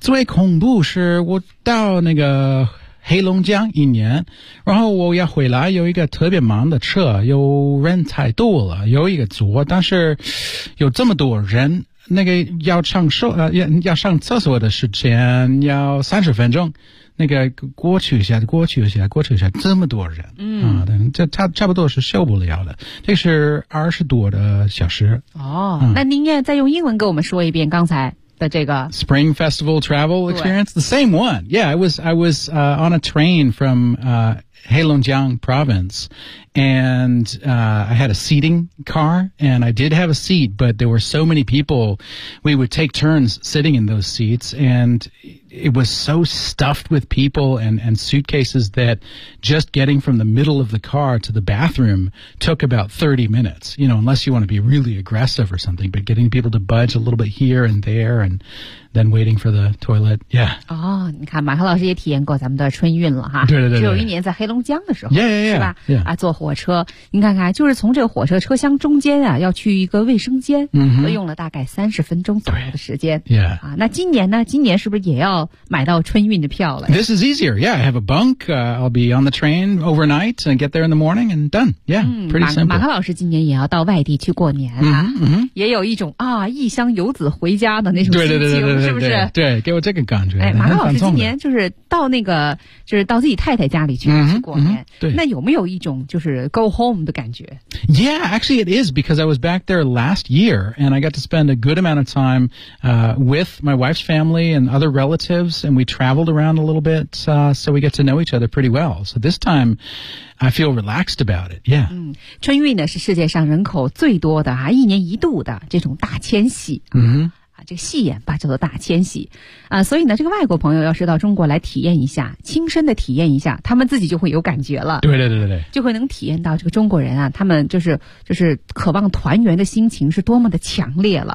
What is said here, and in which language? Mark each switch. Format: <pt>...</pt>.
<zh>最恐怖是我到那个黑龙江一年然后我要回来有一个特别忙的车有人太多了有一个组但是有这么多人那个要上厕要上厕所的时间要30分钟那个过去一下过去一下过去一下这么多人嗯、啊、这差不多是受不了的这是20多的小时哦、嗯、那您也再用英文给我们说一遍刚才的这个</zh> <en>Spring Festival Travel Experience the same one yeah I was on a train from Heilongjiang province and I had a seating car and I did have a seat but there were so many people we would take turns sitting in those seats and it was so stuffed with people and suitcases that just getting from the middle of the car to the bathroom took about 30 minutes, you know, unless you want to be really aggressive or something. But getting people to budge a little bit here and there and then waiting for the toilet, yeah.</en> <zh>Oh, 你看马航老师也体验过咱们的春运了哈。对对对。只有一年在黑龙江的时候。</zh> <en>Yeah.</en> <zh>啊，坐火车。你看看，就是从这个火车车厢中间啊，要去一个卫生间，嗯，都用了大概30分钟左右的时间。</zh> <en>Yeah.</en> <zh>啊，那今年呢？今年是不是也要买到春运的票了？</zh> <en>This is easier. Yeah, I have a bunk. I'll be on the train overnight and get there in the morning and done. Yeah, pretty simple.</en> <zh>马航老师今年也要到外地去过年啊，也有一种啊异乡游子回家的那种心情。对，是不是？对，给我这个感觉。哎，马航老师今年就是到那个，就是到自己太太家里去过年。对，那有没有一种就是</zh> <en>go home</en> <zh>的感觉</zh> <en>？Yeah, actually, it is because I was back there last year, and I got to spend a good amount of time with my wife's family and other relatives, and we traveled around a little bit, so we get to know each other pretty well. So this time, I feel relaxed about it. Yeah.</en> <zh>春运呢是世界上人口最多的啊，一年一度的这种大迁徙。这个戏言吧叫做大迁徙啊，所以呢这个外国朋友要是到中国来体验一下，亲身的体验一下，他们自己就会有感觉了。对对对对，就会能体验到这个中国人啊，他们就是渴望团圆的心情是多么的强烈了。</zh>